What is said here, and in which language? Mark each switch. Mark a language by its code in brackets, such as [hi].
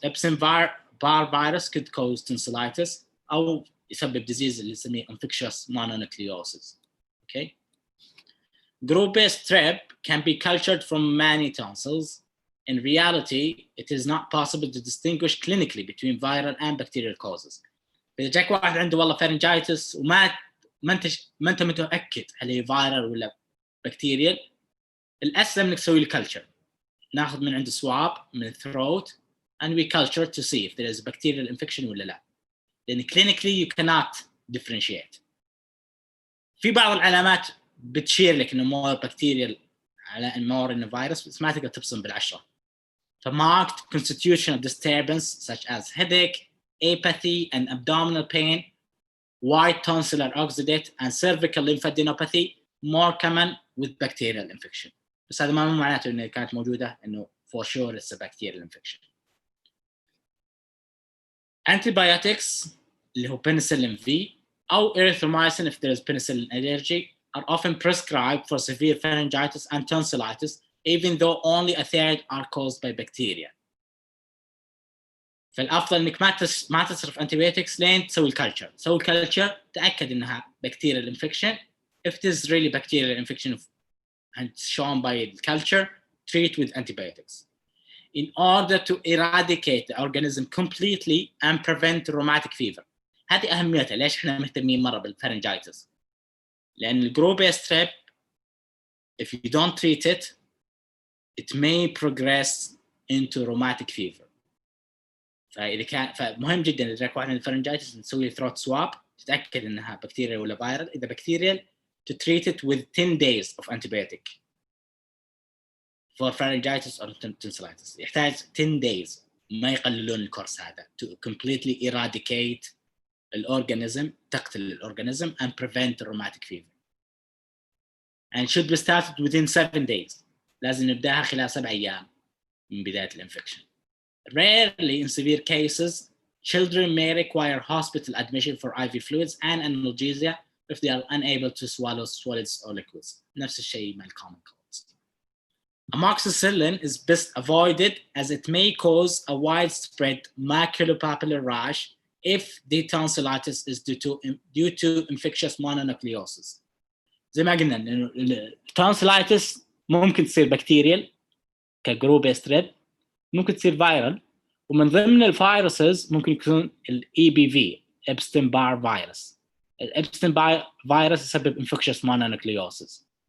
[en] Epstein-Barr virus could cause tonsillitis [ar] أو يسبب [en] disease [ar] اللي يسميه [en] infectious mononucleosis. Okay. Group A strep can be cultured from many tonsils. In reality, it is not possible to distinguish clinically between viral and bacterial causes. [ar] إذا جاك واحد عنده والله pharyngitis وما أنت متأكد هل هي viral ولا bacterial، الأسلم إنك تسوي الكلتشر. ناخذ من عنده [en] swab من throat and we culture to see if there is bacterial infection [ar] ولا لا. لأن [en] clinically you cannot differentiate. [ar] في بعض العلامات بتشير لك إنه more bacterial على more إنه virus بس ما تقدر تبصم بالعشرة. [en] ف marked constitutional disturbance such as headache, apathy and abdominal pain, white tonsillar exudate and cervical lymphadenopathy more common with bacterial infection. [ar] بس هذا ما معناته إنه كانت موجودة إنه [en] for sure it's a bacterial infection. Antibiotics [ar] اللي هو [en] penicillin V أو erythromycin if there is penicillin allergy are often prescribed for severe pharyngitis and tonsillitis even though only a third are caused by bacteria. [ar] فالافضل انك ما تصرف انتيبيوتكس لين تسوي الكلتشر. تسوي الكلتشر تاكد انها بكتيريال انفكشن. [en] if it is really bacterial infection and shown by the culture, treat with antibiotics in order to eradicate the organism completely and prevent rheumatic fever. [ar] هذه اهميتها. ليش احنا مهتمين مره بالفارنجايتس؟ لان الجروبيا ستريب [en] if you don't treat it, it may progress into rheumatic fever. [ar] فمهم جدا اذا جاك واحد من الفارنجايتس نسوي ثروت سواب تتاكد انها بكتيريا ولا فيرال. اذا بكتيريال [en] to treat it with 10 days of antibiotic for pharyngitis or tonsillitis. [ar] يحتاج 10 days. ما يقللون الكورس هذا [en] to completely eradicate [ar] الorganism, تقتل الorganism [en] and prevent rheumatic fever. And should be started within 7 days. [ar] لازم نبداها خلال 7 أيام من بداية الانفكشن. [en] Rarely in severe cases, children may require hospital admission for IV fluids and analgesia if they are unable to swallow solids or liquids. [ar] نفس الشيء مع common colds. [en] Amoxicillin is best avoided as it may cause a widespread maculopapular rash if the tonsillitis is due to infectious mononucleosis. [ar] زي ما قلنا إنه التونسيلايتس ممكن تصير بكتيريال كجروب ستريب، ممكن تصير فايرال، ومن ضمن الفيروسز ممكن يكون الاي بي في ابستين بار فيروس. الابستين بار فيروس يسبب انفكشس مونونوكليوسيس.